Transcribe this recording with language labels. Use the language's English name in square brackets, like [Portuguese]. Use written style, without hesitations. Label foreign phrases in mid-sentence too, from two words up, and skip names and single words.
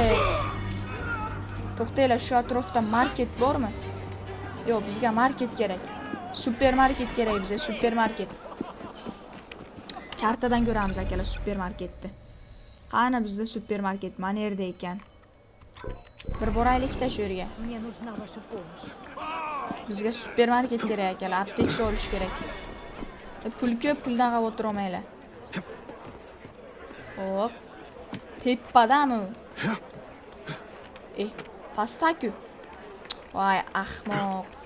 [Uzbek] To'xtanglar, shu atrofda market bormi? Yo'q, bizga market kerak. Supermarket kerak bizga, supermarket. Kartadan ko'ramiz akalar supermarketni. Qani bizda supermarket mana yerda ekan. Bir boraylik-da shu yerga. [Russian] Мне нужна ваша помощь. [Uzbek] Bizga supermarket kerak akalar, aptechka olish kerak. Pul ko'p, puldan xavotir olmanglar. Hop. Tepadami? Pastaki. Voy, ahmoq.